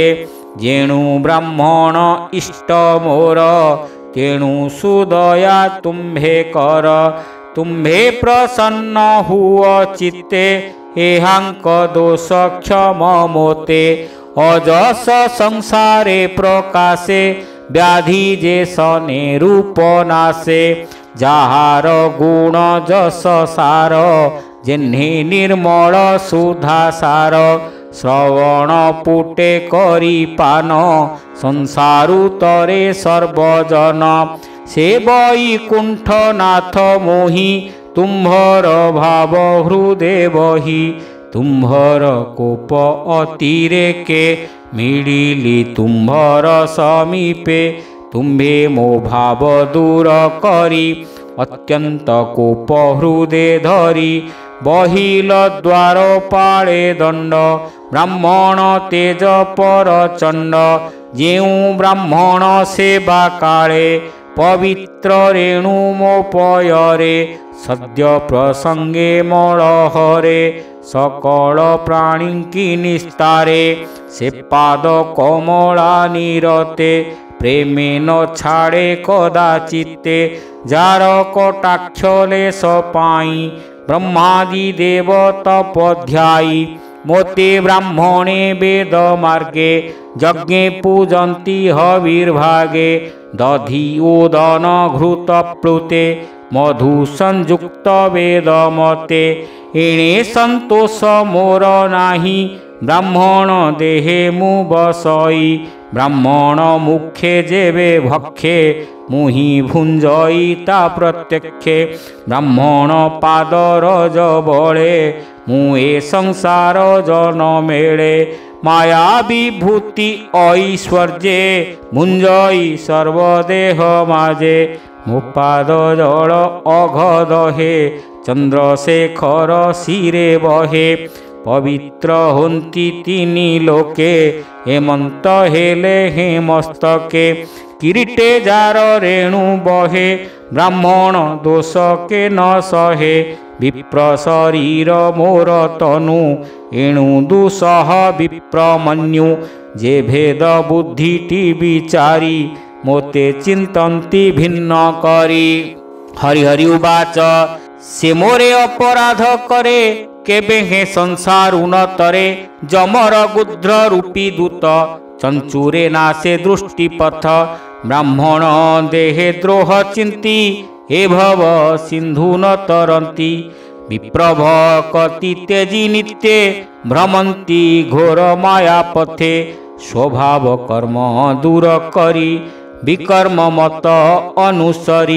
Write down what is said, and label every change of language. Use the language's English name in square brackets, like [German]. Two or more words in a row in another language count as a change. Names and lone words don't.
[Odia] ଜେଣୁ ବ୍ରାହ୍ମଣ ଇଷ୍ଟ ମୋର ତେଣୁ ସୁଦୟା ତୁମ୍ଭେ କର। ତୁମ୍ଭେ ପ୍ରସନ୍ନ ହୁଓ ଚିତ୍ତେ ଏହାଙ୍କ ଦୋଷ କ୍ଷମ ମୋତେ। ଅଜସ ସଂସାରେ ପ୍ରକାଶେ ବ୍ୟାଧି ଯେ ସନେ ରୂପ ନାଶେ। ଯାହାର ଗୁଣ ଯଶ ସାର ଯେହ୍ନେ ନିର୍ମଳ ସୁଧା ସାର। ଶ୍ରବଣ ପୁଟେ କରି ପାନ ସଂସାରୁ ତରେ ସର୍ବଜନ। ସେ ବୈକୁଣ୍ଠନାଥ ମୋହି ତୁମ୍ଭର ଭାବ ହୃଦୟ ବହି। ତୁମ୍ଭର କୋପ ଅତିରେକେ ମିଳିଲି ତୁମ୍ଭର ସମୀପେ। ତୁମ୍ଭେ ମୋ ଭାବ ଦୂର କରି ଅତ୍ୟନ୍ତ କୋପ ହୃଦୟ ଧରି। ବହିଲ ଦ୍ୱାର ପାଳେ ଦଣ୍ଡ ବ୍ରାହ୍ମଣ ତେଜ ପରଚଣ୍ଡ। ଯେଉ ବ୍ରାହ୍ମଣ ସେବା କାଳେ ପବିତ୍ର ରେଣୁ ମୋ ପୟରେ। ସଦ୍ୟ ପ୍ରସଙ୍ଗେ ମଳହରେ ସକଳ ପ୍ରାଣୀ କି ନିସ୍ତାରେ। ସେ ପାଦ କମଳା ନିରତେ ପ୍ରେମେ ନ ଛାଡ଼େ କଦାଚିତେ। ଯାର କଟାକ୍ଷଲେ ସପାଇ ବ୍ରହ୍ମାଦି ଦେବ ତପଧ୍ୟାୟୀ। ମୋତେ ବ୍ରାହ୍ମଣେ ବେଦ ମାର୍ଗେ ଯଜ୍ଞେ ପୂଜନ୍ତି ହବିର୍ଭାଗେ। ଦଧି ଓଦନ ଘୃତ ପ୍ଲୁତେ ମଧୁ ସଂଯୁକ୍ତ ବେଦ ମତେ। ଏଣେ ସନ୍ତୋଷ ମୋର ନାହି ବ୍ରାହ୍ମଣ ଦେହେ ମୁ ବସଇ। ବ୍ରାହ୍ମଣ ମୁଖେ ଯେବେ ଭକ୍ଷେ ମୁହି ଭୁଞ୍ଜଇ ତା ପ୍ରତ୍ୟକ୍ଷେ। ବ୍ରାହ୍ମଣ ପାଦ ରଜ ବଳେ ମୁ ଏ ସଂସାର ଜନ ମେଳେ। ମାୟା ବିଭୂତି ଐଶ୍ୱର୍ଯ୍ୟେ ଭୁଞ୍ଜଇ ସର୍ବଦେହ ମାଜେ। ମୋ ପାଦ ଜଳ ଅଘ ଦହେ ଚନ୍ଦ୍ରଶେଖର ଶିରେ ବହେ। ପବିତ୍ର ହୋନ୍ତି ତିନି ଲୋକେ ହେମନ୍ତ ହେଲେ ହେ ମସ୍ତକେ। କିରୀଟେ ଯାର ରେଣୁ ବହେ ବ୍ରାହ୍ମଣ ଦୋଷ କେ ନ ସହେ। ବିପ୍ର ଶରୀର ମୋର ତନୁ ଏଣୁ ଦୁସହ ବିପ୍ରମନ୍ୟୁ। ଯେ ଭେଦ ବୁଦ୍ଧିଟି ବିଚାରି ମୋତେ ଚିନ୍ତନ୍ତି ଭିନ୍ନ କରି। ହରିହରି ଉବାଚ ସେ ମୋରେ ଅପରାଧ କରେ କେବେ ହେ ସଂସାର ଉନ୍ନତରେ। ଯମର ଗୁଦ୍ର ରୂପୀ ଦୂତ ଚଞ୍ଚୁରେ ନାସେ ଦୃଷ୍ଟିପଥ। ବ୍ରାହ୍ମଣ ଦେହେ ଦ୍ରୋହ ଚିନ୍ତି ହେ ଭବ ସିନ୍ଧୁ ନ ତରନ୍ତି। ବିପ୍ରଭ କତି ତେଜି ନିତ୍ୟେ ଭ୍ରମନ୍ତି ଘୋର ମାୟା ପଥେ। ସ୍ୱଭାବ କର୍ମ ଦୂର କରି ବିକର୍ମ ମତ ଅନୁସରି।